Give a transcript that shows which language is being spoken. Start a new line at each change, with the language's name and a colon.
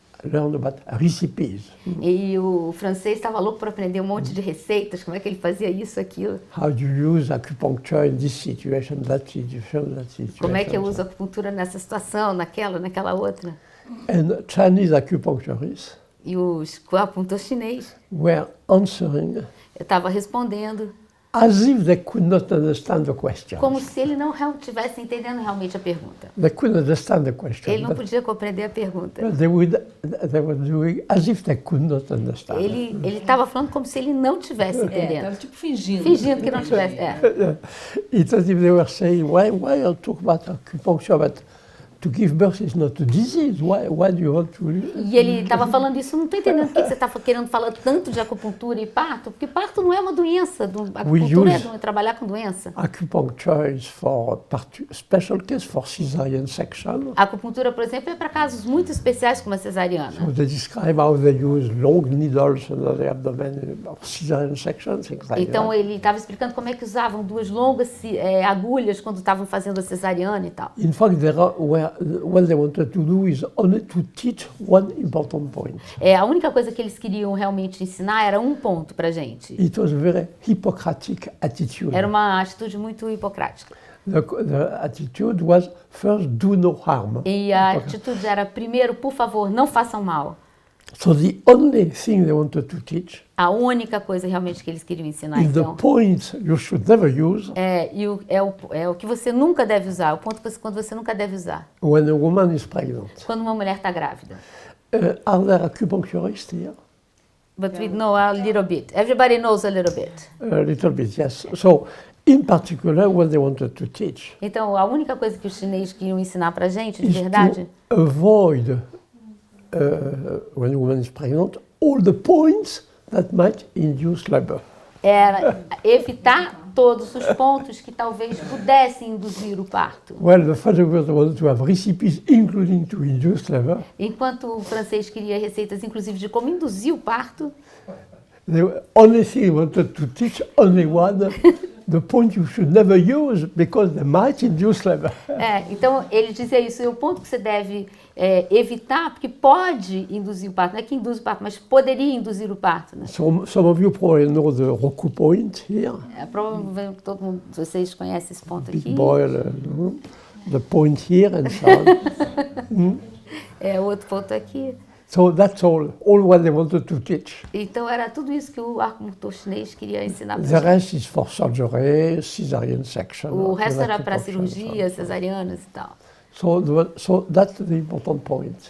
English: learn about recipes,
Portuguese: E o francês estava louco para aprender um monte de receitas, como é que ele fazia isso, aquilo.
English: how to use acupuncture in this situation, that situation.
Portuguese: Como é que eu uso a acupuntura nessa situação, naquela outra.
English: And Chinese acupuncturists
Portuguese: E o acupuntor chinês,
English: were answering
Portuguese: eu estava respondendo
English: as if they could not understand the question.
Portuguese: como se ele não estivesse entendendo realmente a pergunta.
English: They couldn't understand the question.
Portuguese: Ele não podia compreender a pergunta.
English: But they were doing as if they could not understand.
Portuguese: Ele estava falando como se ele não estivesse entendendo. Tava tipo fingindo. Fingindo que não tivesse.
English: It's as if they were saying, why you talk about acupuncture, but to give birth is not a disease. Why do you want to...
Portuguese: E ele estava falando isso, não estou entendendo por que você está querendo falar tanto de acupuntura e parto, porque parto não é uma doença, acupuntura é trabalhar com doença.
English: Acupuncture is for special case for cesarean section.
Portuguese: A acupuntura, por exemplo, é para casos muito especiais como a cesariana.
English: So they describe how they use long needles under the abdomen for cesarean section, things like
Portuguese: Então
English: that.
Portuguese: ele estava explicando como é que usavam duas longas agulhas quando estavam fazendo a cesariana e tal.
English: In fact, what they wanted to do is only to teach one important point.
Portuguese: A única coisa que eles queriam realmente ensinar era um ponto para gente.
English: It was a very Hippocratic attitude.
Portuguese: Era uma atitude muito hipocrática.
English: The attitude was first, do no harm.
Portuguese: E a atitude era, primeiro, por favor, não façam mal.
English: So the only thing they wanted to teach
Portuguese: A única coisa realmente que eles queriam ensinar,
English: is the
Portuguese: então,
English: point you should never use
Portuguese: é o que você nunca deve usar, o ponto quando você nunca deve usar,
English: when a woman is pregnant.
Portuguese: quando uma mulher está grávida.
English: Are there acupuncturists here? But we know a little bit. Everybody knows a little bit. A little bit, yes. So, in particular, what they wanted to teach
Portuguese: Então, a única coisa que os chineses queriam ensinar para a gente, de
English: is
Portuguese: verdade,
English: to avoid, when a woman is pregnant, all the points that might induce labor.
Portuguese: era evitar todos os pontos que talvez pudessem induzir o parto.
English: Well, the photographers wanted to have recipes including to induce labor.
Portuguese: Enquanto o francês queria receitas, inclusive, de como induzir o parto,
English: The only thing they wanted to teach, only one, the point you should never use because they might induce labor.
Portuguese: então ele dizia isso, e o ponto que você deve evitar, porque pode induzir o parto, não é que induz o parto, mas poderia induzir o parto. Né?
English: Some of you probably know the Roku point here,
Portuguese: Provavelmente todo mundo de vocês conhece esse ponto
English: big
Portuguese: aqui.
English: boil, the point here and so on.
Portuguese: Outro ponto aqui.
English: So that's all what they wanted to teach.
Portuguese: Então era tudo isso que o acupuntor chinês queria ensinar para
English: The
Portuguese: gente.
English: rest is for surgery, cesarean section.
Portuguese: O resto era para
English: acupuncture,
Portuguese: cirurgia, cesarianas e tal.
English: So that's the important point.